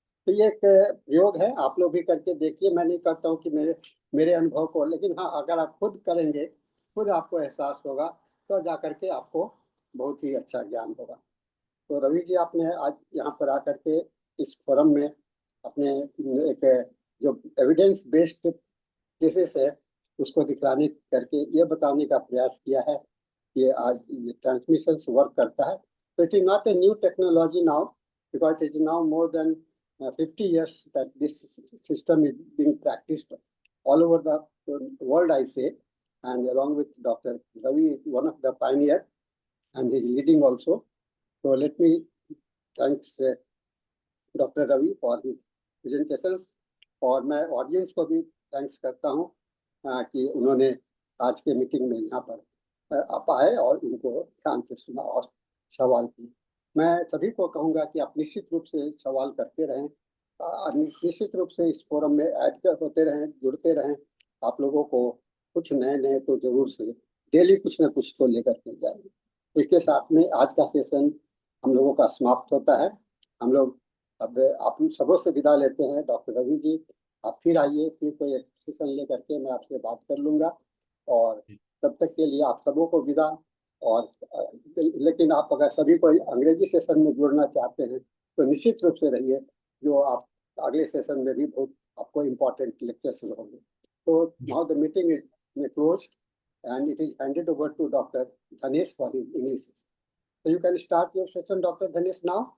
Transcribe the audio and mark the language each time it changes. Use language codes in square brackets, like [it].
[hi] तो ये एक प्रयोग है, आप लोग भी करके देखिए। मैं नहीं कहता हूँ कि मेरे अनुभव को, लेकिन हाँ अगर आप खुद करेंगे, खुद आपको एहसास होगा तो जा करके आपको बहुत ही अच्छा ज्ञान होगा। तो रवि जी, आपने आज यहाँ पर आकर के इस फोरम में अपने एक जो एविडेंस बेस्ड केसेस है उसको दिखलाने करके ये बताने का प्रयास किया है कि आज ये ट्रांसमिशन वर्क करता है। [en] तो it is not a new technology now, because it is now more than 50 years that this system is being practiced all over the world, I say, and along with Dr. Ravi, one of the pioneer, and he is leading also. So let me thanks Dr. [hi] Ravi [en] for his presentations, [hi] और मैं audience को भी thanks करता हूँ कि उन्होंने आज के मीटिंग में यहाँ पर आप आए और इनको ध्यान से सुना और सवाल किए। मैं सभी को कहूँगा कि आप निश्चित रूप से सवाल करते रहें, निश्चित रूप से इस फोरम में ऐड होते रहें, जुड़ते रहें। आप लोगों को कुछ नए नए तो जरूर से डेली कुछ न कुछ तो लेकर के जाएंगे। इसके साथ में आज का सेशन हम लोगों का समाप्त होता है। हम लोग अब आप सबों से विदा लेते हैं। डॉक्टर रवि जी, आप फिर आइए, फिर कोई एक सेशन लेकर के मैं आपसे बात कर लूँगा, और तब तक के लिए आप सबों को विदा। और लेकिन आप अगर सभी कोई अंग्रेजी सेशन में जुड़ना चाहते हैं तो निश्चित रूप से रहिए, जो आप अगले सेशन में भी बहुत आपको इम्पोर्टेंट लेक्चर्स होंगे। [en] तो now the meeting is closed and it is handed over to Dr. Dhanesh for his English. So you can start your session, Dr. Dhanesh, now.